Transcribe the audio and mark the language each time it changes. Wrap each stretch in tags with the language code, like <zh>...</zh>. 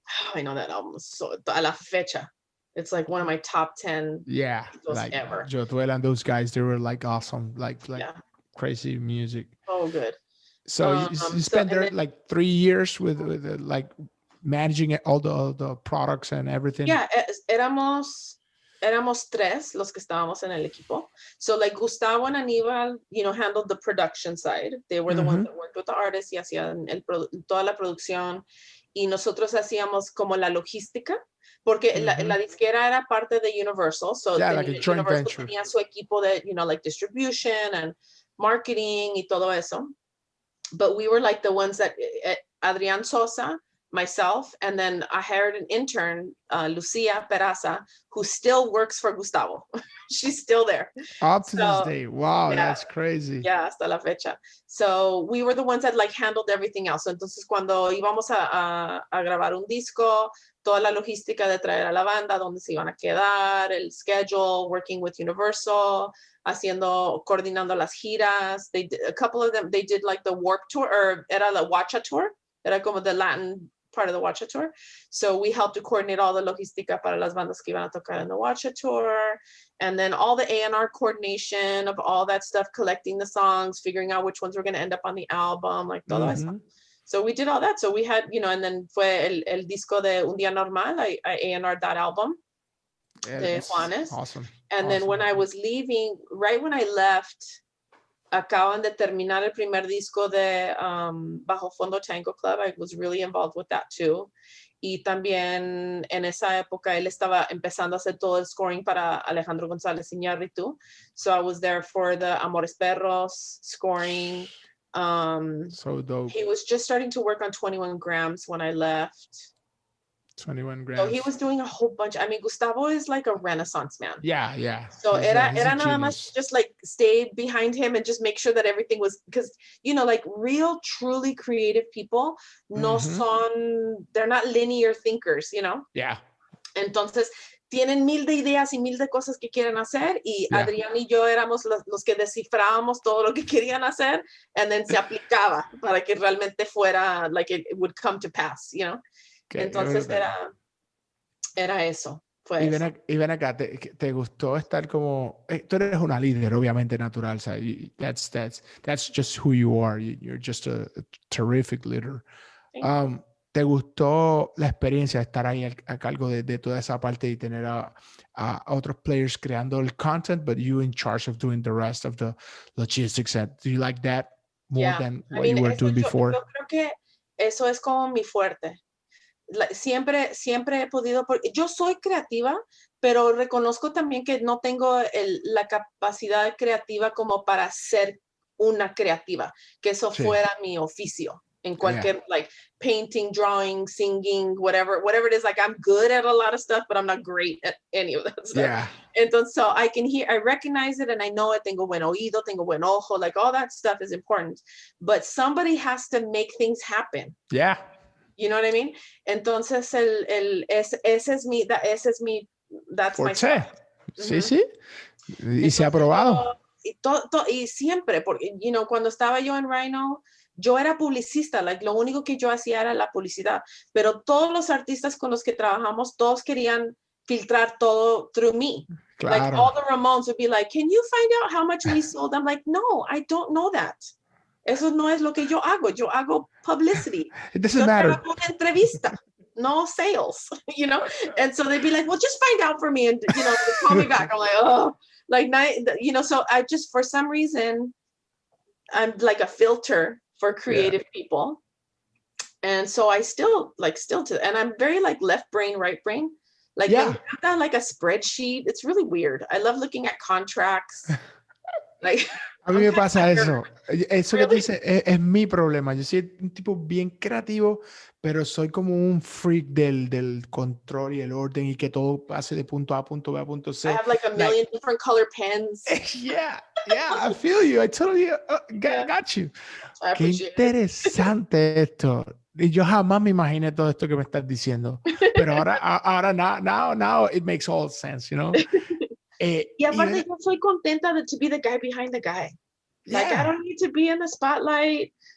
<en>Oh, I know that album so</en> <es>a la fecha.</es> <en>It's like one of my top 10 like ever. Jotuel and those guys, they were like awesome, like crazy music. Oh, good. So you spent there like 3 years with like managing all the products and everything.</en> <es>Yeah, éramos 3 los que estábamos en el equipo.</es> <en>So like Gustavo and Aníbal, handled the production side. They were the ones that worked with the artists</en> <es>y hacían toda la producción. Y nosotros hacíamos como la logística, porque la disquera era parte de Universal.</es> <en>So like a joint Universal</en> <es>Tenía su equipo de,</es> <en>like distribution and marketing</en> <es>y todo eso.</es> <en>But we were like the ones that, Adrián Sosa, myself, and then I hired an intern, Lucia Peraza, who still works for Gustavo. She's still there. Up to this day. Wow, that's crazy.</en> <es>Yeah, hasta la fecha.</es> <en>So we were the ones that like handled everything else.</en> <es>So entonces cuando íbamos a grabar un disco, toda la logística de traer a la banda, dónde se iban a quedar, el schedule,</es> <en>working with Universal,</en> <es>coordinando las giras.</es> <en>A couple of them, they did like the Warp Tour, or</en> <es>era la</es> <en>Wacha Tour.</en> <es>Era como</es> <en>the Latin part of the Wacha Tour. So we helped to coordinate all the logística</en> <es>para las bandas que iban a tocar</es> <en>in the Wacha Tour. And then all the A&R coordination of all that stuff, collecting the songs, figuring out which ones were going to end up on the album, like</en> <es>todo eso.</es> <en>So we did all that. So we had, and then</en> <es>fue el disco de</es> <en>Un Día Normal. I A&R'd that album de Juanes. Awesome. And then when I was leaving, right when I left</en> <es>acaban de terminar el primer disco de Bajo Fondo Tango Club.</es> <en>I was really involved with that too.</en> <es>Y también en esa época él estaba empezando a hacer todo el scoring para Alejandro González Iñárritu.</es> <en>So I was there for the Amores Perros scoring. So dope. He was just starting to work on 21 Grams when I left. 21 Grams. So he was doing a whole bunch. I mean, Gustavo is like a renaissance man. Yeah. So he's</en> <es>era a nada más</es> <en>just like stay behind him and just make sure that everything was, because, you know, like real, truly creative people</en> <es>no son,</es> <en>they're not linear thinkers, you know? Yeah.</en> <es>Entonces, tienen mil de ideas y mil de cosas que quieren hacer y Adrián y yo éramos los que descifrábamos todo lo que querían hacer</es> <en>and then</en> <es>se aplicaba para que realmente fuera,</es> <en>like it would come to pass, you know?</en> <es>Entonces era eso. Y ven acá, ¿te gustó estar como... tú eres una líder, obviamente, natural. O sea,</es> <en>that's just who you are. You're just a terrific leader.</en> <es>¿Te gustó la experiencia de estar ahí a cargo de toda esa parte y tener a otros players creando el content,</es> <en>but you in charge of doing the rest of the logistics? Do you like that more than what you were doing before?</en> <es>Yo creo que eso es como mi fuerte. Siempre he podido, porque yo soy creativa, pero reconozco también que no tengo la capacidad creativa como para ser una creativa, que eso fuera mi oficio en cualquier,</es> <en>like painting, drawing, singing, whatever it is. Like I'm good at a lot of stuff, but I'm not great at any of that stuff. Yeah. Entonces, so I recognize it and I know it.</en> <es>Tengo buen oído, tengo buen ojo,</es> <en>like all that stuff is important, but somebody has to make things happen. Yeah. You know what I mean?</en> <es>Entonces, ese es mi,</es> <en>that's my stuff.</en> <es>Sí. Y se ha probado. Y siempre, porque, you know, cuando estaba yo en RHINO, yo era publicista, like, lo único que yo hacía era la publicidad, pero todos los artistas con los que trabajamos, todos querían filtrar todo</es> <en>through me.</en> <es>Claro.</es> <en>Like, all the Ramones would be like, can you find out how much we sold? I'm like, no, I don't know that.</en> <es>Eso no es lo que yo hago publicity.</es> <en>It doesn't matter.</en> <es>Yo hago una entrevista, no sales, you know?</es> <en>And so they'd be like, well, just find out for me and, you know, call me back. I'm like, oh, like, you know, so I just, for some reason, I'm like a filter for creative people. And so I still and I'm very like left brain, right brain. Like, I've got like a spreadsheet. It's really weird. I love looking at contracts. Like,</en> <es>a mí me pasa eso. Eso que tú dices es mi problema. Yo soy un tipo bien creativo, pero soy como un freak del control y el orden y que todo pase de punto A a punto B a punto C.</es> <en>I have like a million different color pens. Yeah, I feel you. I totally got you.</en> <es>Qué interesante esto. Y yo jamás me imaginé todo esto que me estás diciendo. Pero ahora</es> <en>now it makes all sense, you know?</en> <es>Y aparte yo soy contenta</es> <en>to be the guy behind the guy. Like, I don't need to be in the spotlight.</en>